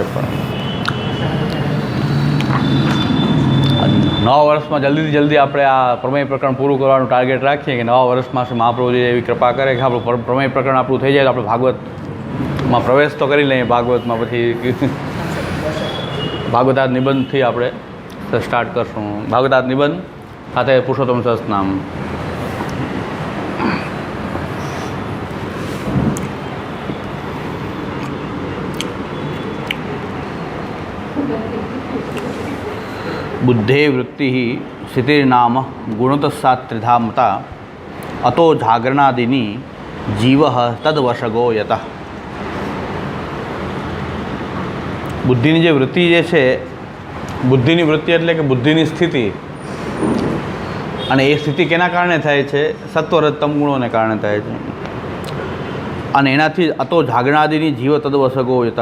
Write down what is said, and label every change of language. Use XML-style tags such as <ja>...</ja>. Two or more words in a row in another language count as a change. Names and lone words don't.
<gu>પણ નવા વર્ષમાં જલ્દીથી જલ્દી આપણે આ પ્રમેય પ્રકરણ પૂરું કરવાનું ટાર્ગેટ રાખીએ કે નવા વર્ષમાં મહાપ્રભુજી એવી કૃપા કરે કે આપણું પ્રમેય પ્રકરણ આપણું થઈ જાય તો આપણે ભાગવતમાં પ્રવેશ તો કરી લઈએ. ભાગવતમાં પછી ભાગવતાદ નિબંધથી આપણે સ્ટાર્ટ કરશું. ભાગવતાદ નિબંધ સાથે પુરુષોત્તમ સહસ્રનામ.</gu> <sa>बुद्धे वृत्ति स्थितिर्नाम गुणतस्सात्रिधा मता अतो जागरणादिनी जीव तद्वशगो यत.</sa> <gu>બુદ્ધિની જે વૃત્તિ જે છે, બુદ્ધિની વૃત્તિ એટલે કે બુદ્ધિની સ્થિતિ, અને એ સ્થિતિ કેના કારણે થાય છે? સત્વરજતમ ગુણોને કારણે થાય છે. અને એનાથી</gu> <sa>અતો જાગરણાદિની જીવ તદ્વશગો યત.</sa>